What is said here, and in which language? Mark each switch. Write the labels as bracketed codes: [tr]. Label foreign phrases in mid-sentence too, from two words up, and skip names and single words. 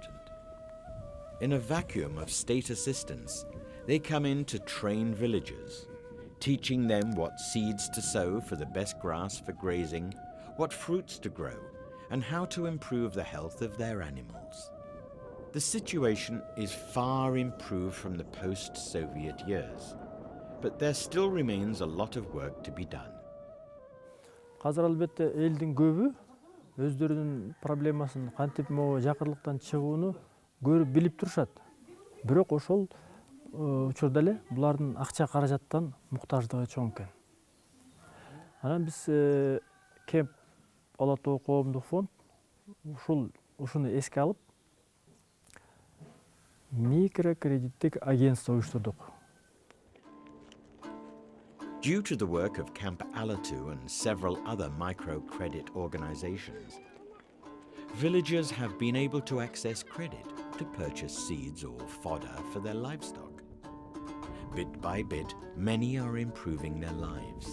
[en] In a vacuum of state assistance, They come in to train villagers, teaching them what seeds to sow for the best grass for grazing, what fruits to grow, and how to improve the health of their animals. The situation is far improved from the post-Soviet years, but there still remains a lot of work to be done. [ky] Қазір албетте элдин көбү өздөрүнүн проблемасын кантип могу жакырлыктан чыгууну көрүп билип турушат. Бирок ошол учурда эле булардын акча каражаттан муктаждыгы чоң экен. Анан биз Кемп Ала Тоо коомдук фонд ушуну эске алып микрокредиттик агентство уюштурдук. [en] Due to the work of Camp Alatu and several other microcredit organizations, villagers have been able to access credit to purchase seeds or fodder for their livestock. Bit by bit, many are improving their lives.